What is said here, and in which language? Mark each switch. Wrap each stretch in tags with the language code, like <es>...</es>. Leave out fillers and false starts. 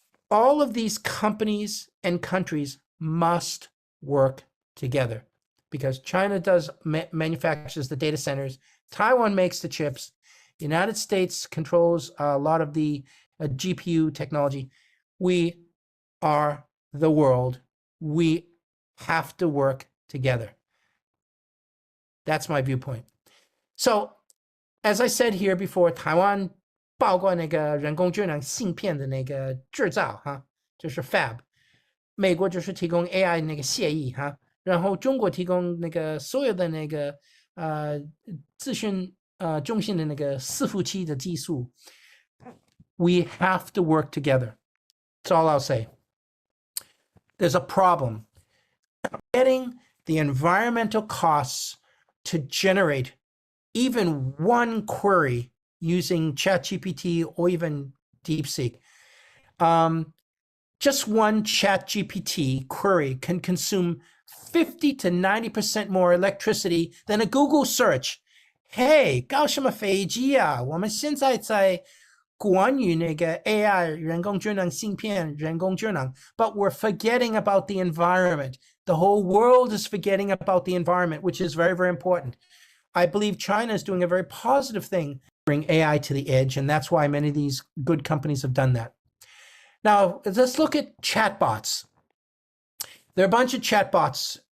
<en>All of these companies and countries must work together because China manufactures the data centers. Taiwan makes the chips. The United States controls a lot of the GPU technology. We are the world. We have to work together. That's my viewpoint. So, as I said here before,</en> <zh>台湾包括那个人工智能芯片的那个制造哈，就是 fab。美国就是提供 AI 那个协议哈，然后中国提供那个所有的那个资讯中心的那个伺服器的技术。</zh> <en>We have to work together. That's all I'll say. There's a problem. Getting the environmental costs to generate even one query using ChatGPT or even DeepSeek. Just one ChatGPT query can consume 50 to 90% more electricity than a Google search.</en> <zh>Hey, 搞什么飞机啊？我们现在在关于那个 AI 人工智能芯片人工智能</zh> <en>but we're forgetting about the environment. The whole world is forgetting about the environment, which is very, very important. I believe China is doing a very positive thing, bring AI to the edge, and that's why many of these good companies have done that. Now, let's look at chatbots. There are a bunch of chatbots.</en>